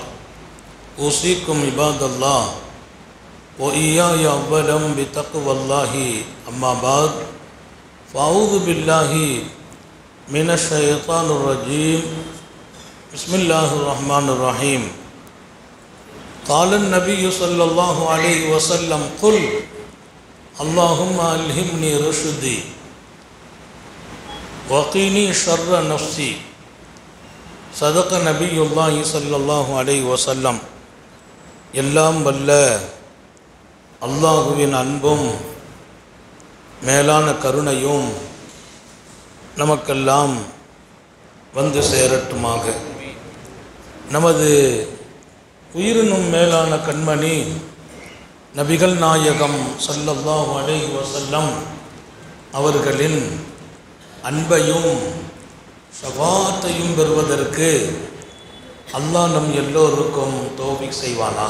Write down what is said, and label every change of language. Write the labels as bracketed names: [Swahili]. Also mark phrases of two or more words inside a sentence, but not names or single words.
[Arabic] أوصيكم عباد الله وإياي أولا بتقوى الله أما بعد فأعوذ بالله من الشيطان الرجيم بسم الله الرحمن الرحيم قال النبي صلى الله عليه وسلم قل اللهم ألهمني رشدي وقني شر نفسي صدق نبي الله صلى الله عليه وسلم [Tamil] எல்லாம் வல்ல அல்லாஹுவின் அன்பும் மேலான கருணையும் நமக்கெல்லாம் வந்து சேரட்டுமாக. நமது உயிரினும் மேலான கண்மணி நபிகள் நாயகம் [Arabic] صلى الله عليه وسلم [Tamil] அவர்களின் அன்பையும் ஷஃபாஅத்தையும் பெறுவதற்கு அல்லாஹ் நம் எல்லோருக்கும் தௌஃபீக் செய்வானாக.